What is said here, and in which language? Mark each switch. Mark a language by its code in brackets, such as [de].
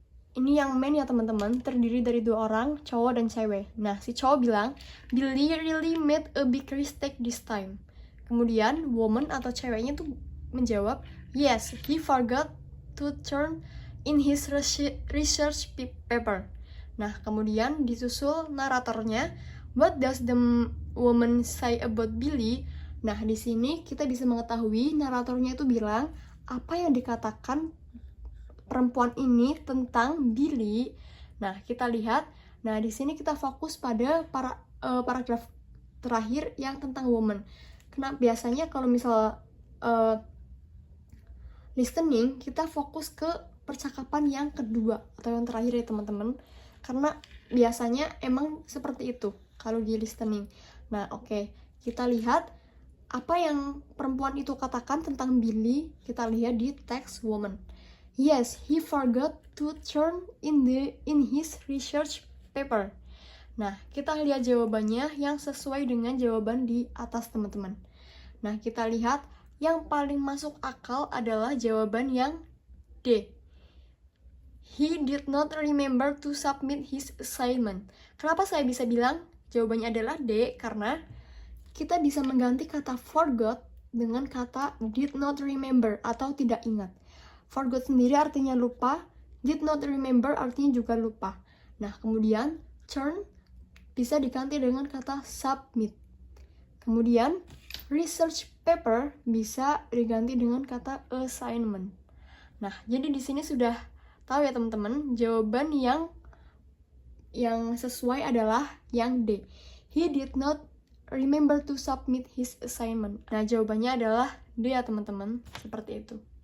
[id] Ini yang main ya teman-teman, terdiri dari 2 orang, cowok dan cewek. Nah, si cowok bilang, [en] Billy really made a big mistake this time. [id] Kemudian, woman atau ceweknya tuh menjawab, [en] yes, he forgot to turn in his research paper. [id] Nah, kemudian disusul naratornya, [en] what does the woman say about Billy? [id] Nah, di sini kita bisa mengetahui naratornya itu bilang, apa yang dikatakan perempuan ini tentang Billy. Nah, kita lihat. Nah, di sini kita fokus pada paragraf terakhir yang tentang woman. Karena biasanya kalau misal listening, kita fokus ke percakapan yang kedua atau yang terakhir ya teman-teman. Karena biasanya emang seperti itu kalau di listening. Nah, oke. Kita lihat apa yang perempuan itu katakan tentang Billy. Kita lihat di text woman. [en] Yes, he forgot to turn in his research paper. [id] Nah, kita lihat jawabannya yang sesuai dengan jawaban di atas, teman-teman. Nah, kita lihat yang paling masuk akal adalah jawaban yang D. [en] He did not remember to submit his assignment. [id] Kenapa saya bisa bilang jawabannya adalah D? Karena kita bisa mengganti kata forgot dengan kata [en] did not remember [id] atau tidak ingat. Forgot sendiri artinya lupa, [en] did not remember [id] artinya juga lupa. Nah, kemudian turn bisa diganti dengan kata submit. Kemudian research paper bisa diganti dengan kata assignment. Nah, jadi di sini sudah tahu ya teman-teman, jawaban yang sesuai adalah yang D. [en] He did not remember to submit his assignment. [id] Nah, jawabannya adalah D ya teman-teman, seperti itu.